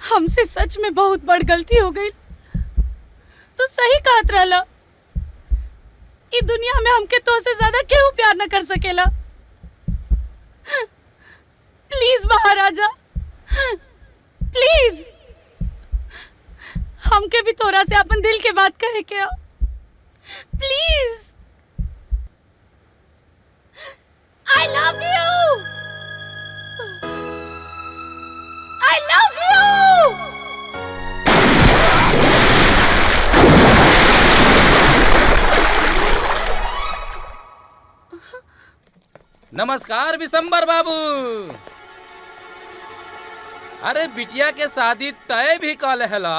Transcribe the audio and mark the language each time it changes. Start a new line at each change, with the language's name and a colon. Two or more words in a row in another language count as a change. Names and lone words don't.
Bhojpuri: हमसे सच में बहुत बड़ गलती हो गई। तो सही कहत रहला, इस दुनिया में हमके तो से ज्यादा केहू प्यार न कर सकेला। प्लीज महाराजा, प्लीज हमके भी तोरा से अपन दिल के बात कहे क्या, प्लीज।
English: I love you. I love you.
Bhojpuri: नमस्कार विशंबर बाबू। अरे बिटिया के शादी तय भी कल है